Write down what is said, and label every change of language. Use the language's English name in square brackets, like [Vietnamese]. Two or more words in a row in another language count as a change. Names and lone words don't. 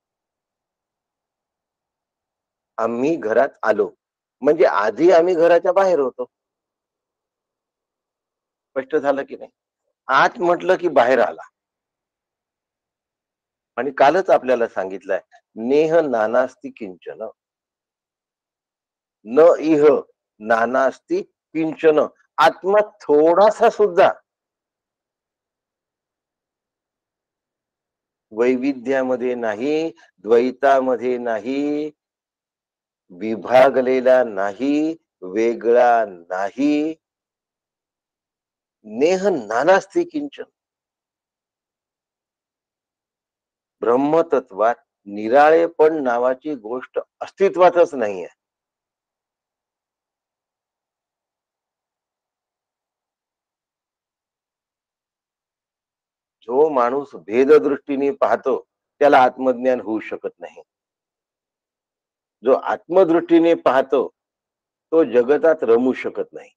[Marathi] आम्ही घरात आलो म्हणजे आधी आम्ही घराच्या बाहेर होतो. स्पष्ट झालं की नाही? आत म्हटलं की बाहेर आला. आणि कालच आपल्याला सांगितलंय, [Sanskrit] नेह नानास्ति किंचन. न इह नानास्ति किंचन. [Marathi] आत्मा थोडासा सुद्धा वैविध्यामध्ये नाही, द्वैतामध्ये नाही, विभागलेला नाही, वेगळा नाही. [Sanskrit] नेह नानास्ती किंचन. [Marathi] ब्रह्मतत्वात निराळेपण नावाची गोष्ट अस्तित्वातच नाहीये. जो माणूस भेददृष्टीने पाहतो त्याला आत्मज्ञान होऊ शकत नाही. जो आत्मदृष्टीने पाहतो तो जगतात रमू शकत नाही.